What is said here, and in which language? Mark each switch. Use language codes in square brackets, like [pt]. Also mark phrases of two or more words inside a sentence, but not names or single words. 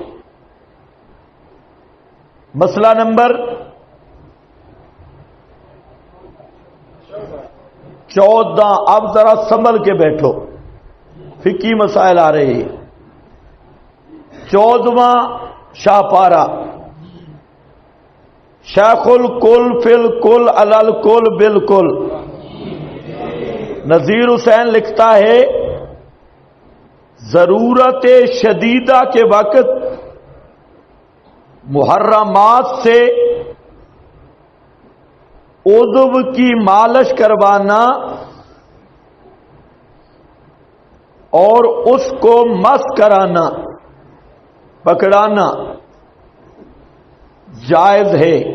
[ur] مسئلہ نمبر 14۔ اب ذرا سنبھل کے بیٹھو، فقہی مسائل آ رہے ہیں۔ 14واں شاہ پارہ، [ar] شیخ الکل فی الکل علی الکل بالکل، [ur] نذیر حسین لکھتا ہے ضرورت شدیدہ کے وقت محرمات سے عضو کی مالش کروانا اور اس کو مس کرانا، پکڑانا جائز ہے۔